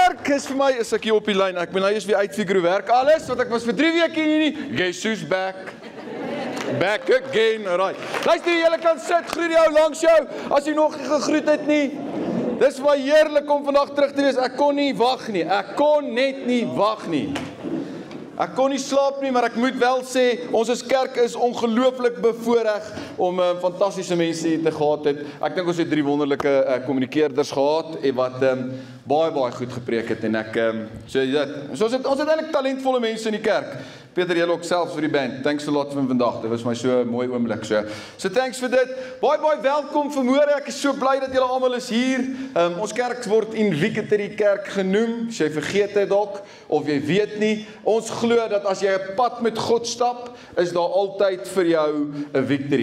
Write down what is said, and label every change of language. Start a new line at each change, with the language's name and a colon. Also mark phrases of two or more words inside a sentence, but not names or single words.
Afrikaans: is vir my, is ek hier op die lyn, ek ben nou eers weer uitfigure hoe werk alles, want ek was vir 3 weke hier nie, Jesus back.
English: Back again, alright.
Afrikaans: Luister, julle kan sit, groet die ou langs jou, as jy nog nie gegroet het nie. Dis vir my heerlik om vandag terug te wees, ek kon nie wag nie, ek kon net nie wag nie. Ek kon nie slaap nie, maar ek moet wel sê, ons as kerk is ongelooflik bevoorreg om fantastiese mense hier te gehad het. Ek dink ons het 3 wonderlike kommunikeerders gehad en wat baie goed gepreek het en ek ons het eintlik talentvolle mense in die kerk. Peter, jy ook selfs vir die band.
English: Thanks a lot
Afrikaans: vir vandag. Dit was my so mooi oomblik. So thanks vir dit. Baie welkom vanmôre. Ek is so bly dat julle almal is hier. Ons kerk word in Victory Kerk genoem. As jy vergeet het dalk of jy weet nie, ons glo dat as jy 'n pad met God stap, is daar altyd vir jou 'n victory.